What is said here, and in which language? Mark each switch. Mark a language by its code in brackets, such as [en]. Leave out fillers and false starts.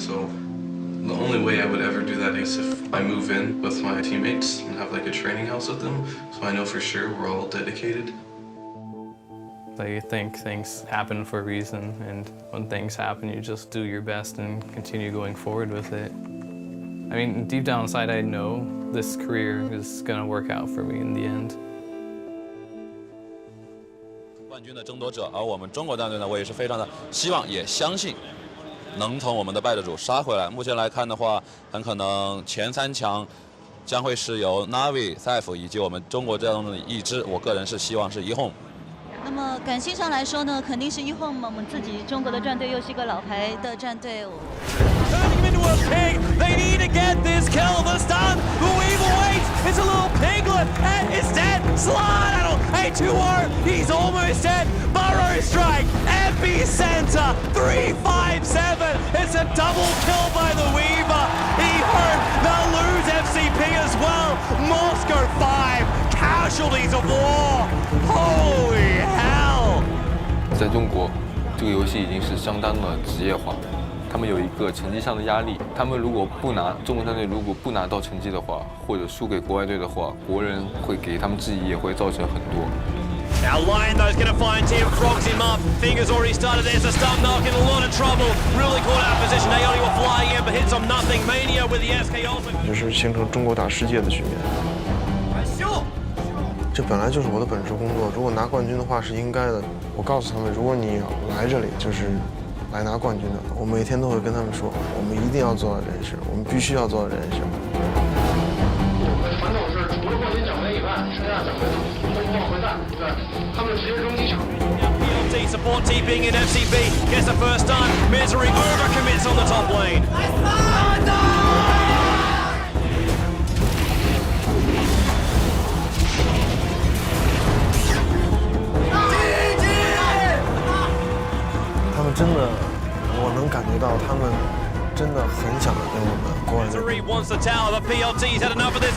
[en] So the only way I would ever do that is if I move in with my teammates and have like a training house with them, so I know for sure we're all dedicated. I think things happen for a reason, and when things happen, you just do your best and continue going forward with it. I mean, deep down inside, I know this career is going to work out for me in the end. [zh] 冠军的争夺者，而我们中国战队呢，我也是非常的希望，也相信能从我们的败者组杀回来。目前来看的话，很可能前3强将会是由 Navi、Saif 以及我们中国战队的一支，我个人是希望是1Home。那么感性上来说呢，肯定是1Home，我们自己中国的战队又是一个老牌的战队。 [en] Turning him into a pig. They need to get this kill. The stun. The weevil waits. It's a little piglet and it's dead. Slide. A2R. He's almost dead. Burrow strike. Epicenter. 357. It's a double kill by the Weaver. He hurt. They'll lose FCP as well. Moscow 5. Casualties of war. Holy hell. [zh] 在中国，这个游戏已经是相当的职业化。他们有一个成绩上的压力，他们如果不拿中国战队如果不拿到成绩的话，或者输给国外队的话，国人会给他们质疑，也会造成很多。 [en] Now Lion though is going to find Tim, frogs him up. Fingers already started. There's a stun knock in a lot of trouble. Really caught out of position. Aoni were flying in, but hits on nothing. Mania with the SK ultimate. [zh] 就是形成中国打世界的局面。这本来就是我的本职工作，如果拿冠军的话是应该的。我告诉他们，如果你来这里就是来拿冠军的，我每天都会跟他们说，我们一定要做到这件事，我们必须要做到这件事。传统是除了冠军奖杯以外，剩下奖杯都往回带，对，他们直接扔机场。 [en] PLT support TPing in FCB gets the first stun. Misery overcommits on the top lane. No! [zh] 他们真的，我能感觉到他们真的很想跟我们国外队。 [en] Misery wants the tower, but PLT's had enough of this.